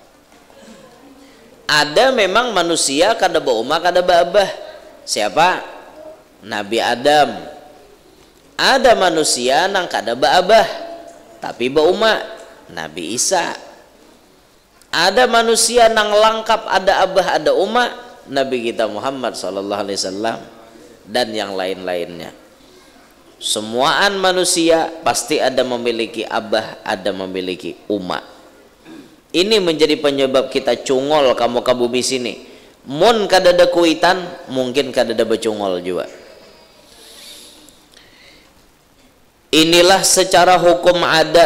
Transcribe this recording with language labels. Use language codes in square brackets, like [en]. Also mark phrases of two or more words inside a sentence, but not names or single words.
[bjn] Ada memang manusia kada ba umah kada ba abah. Siapa? Nabi Adam. Ada manusia nang kada ba abah tapi ba umah. Nabi Isa. Ada manusia nang lengkap ada abah ada umah. Nabi kita Muhammad [ar] sallallahu alaihi wasallam [bjn] dan yang lain-lainnya. Semuaan manusia pasti ada memiliki abah, ada memiliki umah. Ini menjadi penyebab kita cungol kamu ke bumi sini. Mun kadada kuitan, mungkin kadada becungol juga. Inilah secara hukum adat.